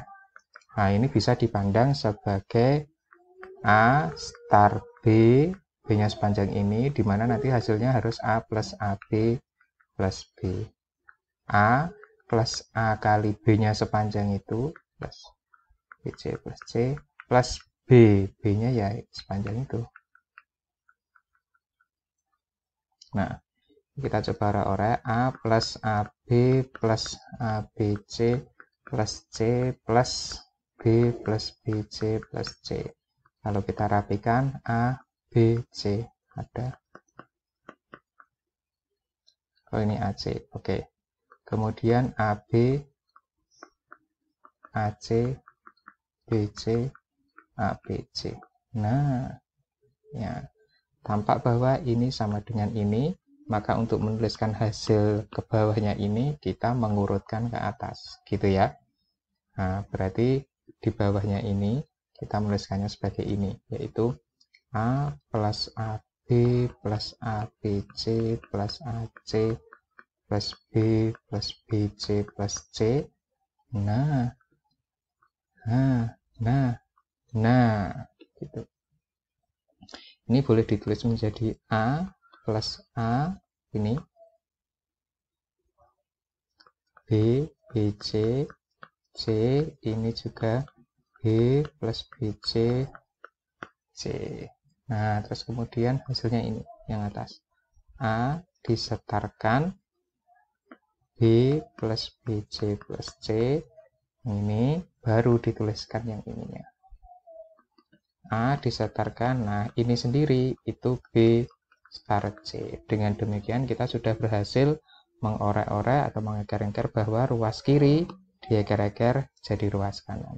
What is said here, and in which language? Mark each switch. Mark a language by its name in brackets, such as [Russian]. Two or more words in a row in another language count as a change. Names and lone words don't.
[Indonesian] Nah, ini bisa dipandang sebagai A star B, B-nya sepanjang ini, dimana nanti hasilnya harus A plus AB plus B. A plus A kali B-nya sepanjang itu plus BC plus C plus B, B-nya ya sepanjang itu. Nah, kita coba orek A plus AB plus ABC plus C plus B plus BC plus C. Kalau kita rapikan A, B, C ada. Oh, ini AC. Oke. Kemudian AB, AC, BC, ABC. Nah, ya, tampak bahwa ini sama dengan ini, maka untuk menuliskan hasil ke bawahnya ini kita mengurutkan ke atas, gitu ya. Nah, berarti di bawahnya ini kita menuliskannya sebagai ini, yaitu A plus AB plus ABC plus AC plus B plus BC plus C. Nah, gitu. Ini boleh ditulis menjadi A plus A ini, B, BC, C, ini juga B plus BC, C. Nah, terus kemudian hasilnya ini, yang atas. A disetarkan B plus BC plus C. Ini baru dituliskan yang ininya. A disetarkan, nah ini sendiri itu B star C. Dengan demikian kita sudah berhasil mengorek-orek atau mengeker-eker bahwa ruas kiri dieker-eker jadi ruas kanan.